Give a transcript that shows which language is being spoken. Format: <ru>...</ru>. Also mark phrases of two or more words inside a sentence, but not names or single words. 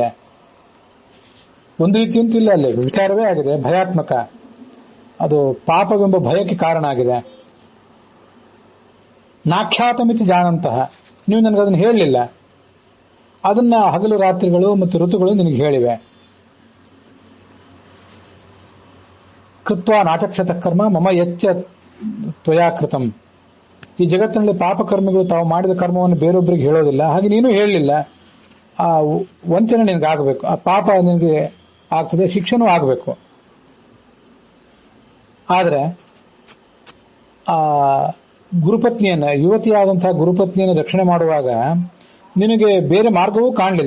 <kn>ಒಂದು ರೀತಿ ಅಂತಿಲ್ಲ, ಅಲ್ಲಿ ವ್ಯಭಿಚಾರವೇ ಆಗಿದೆ, ಭಯಾತ್ಮಕ. ಅದು ಪಾಪವೆಂಬ ಭಯಕ್ಕೆ ಕಾರಣ ಆಗಿದೆ.</kn> <sa>ನಾಖ್ಯಾತಮಿತಿ ಜಾನಂತಹ,</sa> <kn>ನೀವು ನನಗದನ್ನು ಹೇಳಲಿಲ್ಲ. ಅದನ್ನ ಹಗಲು ರಾತ್ರಿಗಳು ಮತ್ತು ಋತುಗಳು ನಿನಗೆ ಹೇಳಿವೆ.</kn> <sa>ಕೃತ್ವ ನಾಚಕ್ಷತ ಕರ್ಮ ಮಮ ಯಚ್ಚ ತ್ವಯಾ ಕೃತಂ.</sa> <kn>ಈ ಜಗತ್ತಿನಲ್ಲಿ ಪಾಪಕರ್ಮಿಗಳು ತಾವು ಮಾಡಿದ ಕರ್ಮವನ್ನು ಬೇರೊಬ್ಬರಿಗೆ ಹೇಳೋದಿಲ್ಲ, ಹಾಗೆ ನೀನು ಹೇಳಲಿಲ್ಲ. ಆ ವಂಚನೆ ನಿನಗಾಗಬೇಕು, ಆ ಪಾಪ ನಿನಗೆ ಆಗ್ತದೆ, ಶಿಕ್ಷೆನೂ ಆಗಬೇಕು. ಆದರೆ ಆ ಗುರುಪತ್ನಿಯನ್ನ, ಯುವತಿಯಾದಂತಹ ಗುರುಪತ್ನಿಯನ್ನು ರಕ್ಷಣೆ ಮಾಡುವಾಗ ನಿನಗೆ ಬೇರೆ ಮಾರ್ಗವೂ ಕಾಣಲಿಲ್ಲ.</kn>